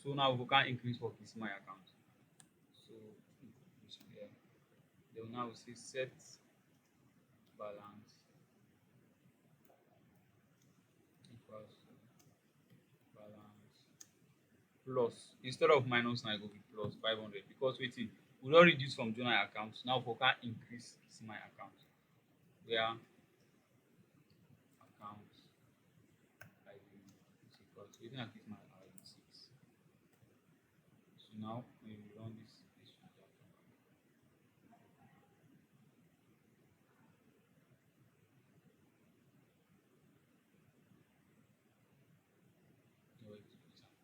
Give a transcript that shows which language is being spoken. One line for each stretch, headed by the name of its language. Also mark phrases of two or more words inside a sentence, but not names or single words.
Nigerian Pidgin: So now we can increase for Kisima account. So yeah. Then now we say set balance equals to balance plus instead of minus now e go be plus 500 because wetin we don reduce from Jonah account now we can increase Kisima account where account ID is equal to wetin I keep my ID 6. So now when we run this transaction no execute am.